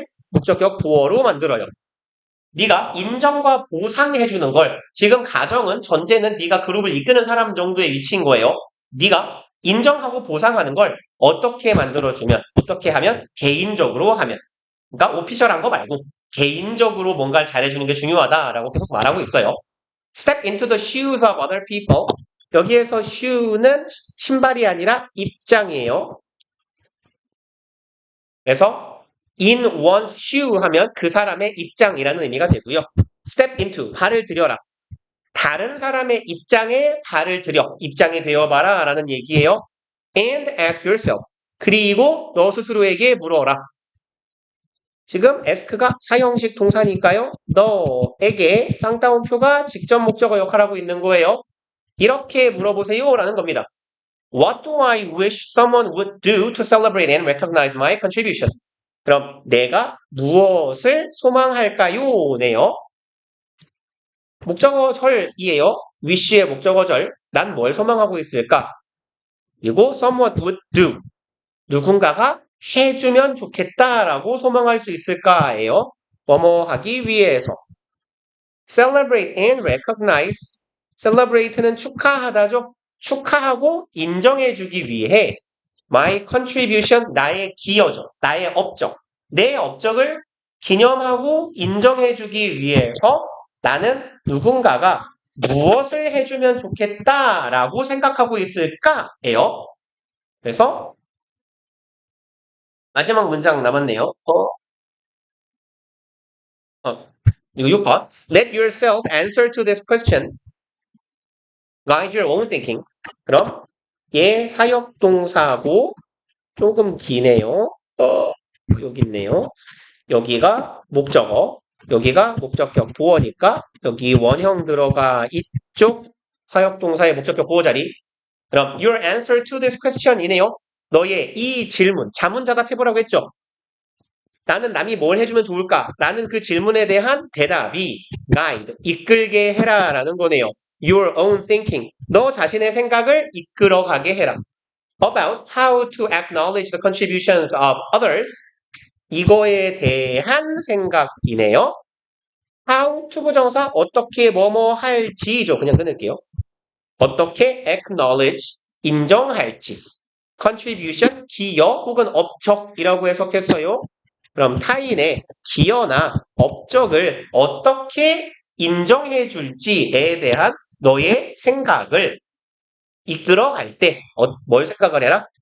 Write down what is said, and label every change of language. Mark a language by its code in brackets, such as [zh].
[ko] 목적격 보어로 만들어요. 네가 인정과 보상해주는 걸 지금 가정은 전제는 네가 그룹을 이끄는 사람 정도의 위치인 거예요. 네가 인정하고 보상하는 걸 어떻게 만들어주면 어떻게 하면 개인적으로 하면 그러니까 오피셜한 거 말고 개인적으로 뭔가를 잘해주는 게 중요하다라고 계속 말하고 있어요. [en] Step into the shoes of other people. [ko] 여기에서 shoe는 신발이 아니라 입장이에요. 그래서 in one's shoe 하면 그 사람의 입장이라는 의미가 되고요. [en] step into, [ko] 발을 들여라. 다른 사람의 입장에 발을 들여, 입장이 되어봐라 라는 얘기예요. [en] And ask yourself, [ko] 그리고 너 스스로에게 물어라. 지금 ask가 사형식 동사니까요. 너에게 쌍따옴표가 직접 목적어 역할하고 있는 거예요. 이렇게 물어보세요 라는 겁니다. [en] What do I wish someone would do to celebrate and recognize my contribution? [ko] 그럼 내가 무엇을 소망할까요? 네요. 목적어절이에요. wish의 목적어절. 난 뭘 소망하고 있을까? [en] 그리고 someone would do. [ko] 누군가가 해주면 좋겠다라고 소망할 수 있을까예요. 뭐뭐 하기 위해서. [en] celebrate and recognize. [ko] celebrate는 축하하다죠. 축하하고 인정해주기 위해 [en] my contribution, [ko] 나의 기여죠. 나의 업적. 내 업적을 기념하고 인정해주기 위해서 나는 누군가가 무엇을 해주면 좋겠다라고 생각하고 있을까예요. 그래서 마지막 문장 남았네요. 이거 6번. [en] Let yourself answer to this question. Guide your own thinking. [ko] 그럼 얘 사역동사고 조금 기네요. 여기 있네요. 여기가 목적어, 여기가 목적격 보어니까 여기 원형 들어가 이쪽 사역동사의 목적격 보어 자리. [en] 그럼 your answer to this question 이네요. [ko] 너의 이 질문, 자문자답 해보라고 했죠. 나는 남이 뭘 해주면 좋을까? 라는 그 질문에 대한 대답이 guide, 이끌게 해라 라는 거네요. [en] Your own thinking, [ko] 너 자신의 생각을 이끌어가게 해라. [en] About how to acknowledge the contributions of others, [ko] 이거에 대한 생각이네요. How to 부정사, 어떻게 뭐뭐 할지죠. 그냥 끊을게요. 어떻게 acknowledge, 인정할지. contribution, 기여 혹은 업적이라고 해석했어요. 그럼 타인의 기여나 업적을 어떻게 인정해 줄지에 대한 너의 생각을 이끌어갈 때 뭘 생각을 해라?